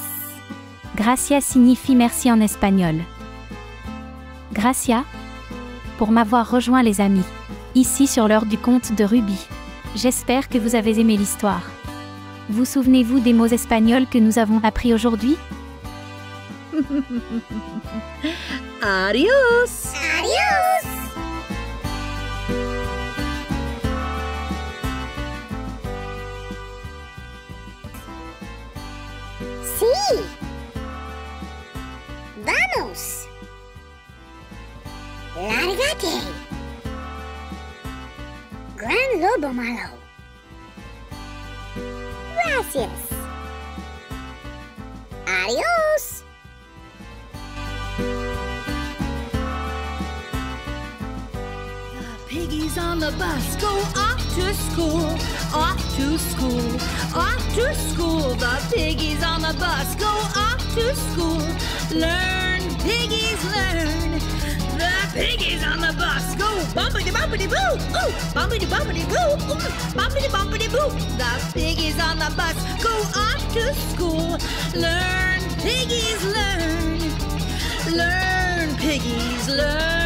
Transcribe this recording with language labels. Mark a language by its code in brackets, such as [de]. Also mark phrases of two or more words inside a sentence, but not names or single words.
[fr] Gracias signifie merci en espagnol. Gracias pour m'avoir rejoint les amis, ici sur l'heure du conte de Ruby. J'espère que vous avez aimé l'histoire. Vous souvenez-vous des mots espagnols que nous avons appris aujourd'hui? [es] Adios! Adios! Sí! Vamos! Lárgate! Gran Lobo Malo. Gracias. Adios. [en] Piggies on the bus go off to school, off to school, off to school. The piggies on the bus go off to school. Learn, piggies, learn. The piggies on the bus go bumpity bumpity boo, ooh, bumpity bumpity boo, ooh, bumpity bumpity boo. The piggies on the bus go off to school. Learn, piggies, learn. Learn, piggies, learn.